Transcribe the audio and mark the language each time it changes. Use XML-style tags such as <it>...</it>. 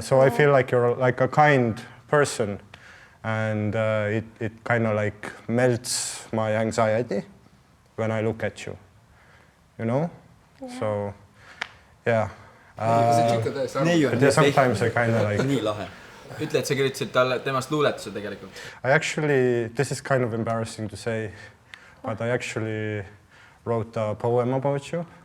<en>So I feel like you're like a kind person, and it kind of like melts my anxiety when I look at you. You know? Yeah. So, yeah.</en> <et>Neiu.</et> <en>But sometimes I kind of like...</en> <et>Nii lahe. Ütle, et sa kirjutasid talle temast luuletuse tegelikult.</et> <en>I actually, this is kind of embarrassing to say, but I actually wrote a poem about you.</en>